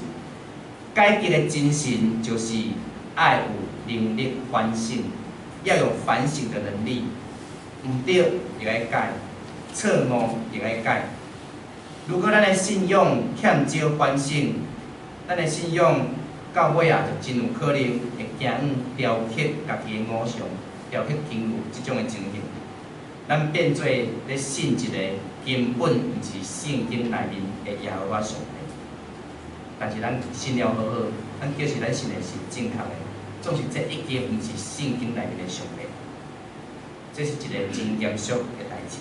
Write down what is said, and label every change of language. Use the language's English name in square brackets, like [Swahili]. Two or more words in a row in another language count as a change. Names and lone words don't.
[Min Nan Chinese] 改革的精神就是爱有能力反省，要有反省的能力，毋对就要改。错误也爱改。如果咱的信仰欠少反省，咱的信仰到尾啊，就真有可能会行往雕刻家己的偶像、雕刻金牛即种的情形。咱变做咧信一个根本毋是圣经内面的耶和华上帝。但是咱信了好好，咱叫是咱信的是正确的，总是这已经毋是圣经内面的上帝。这是一个真严肃的代志。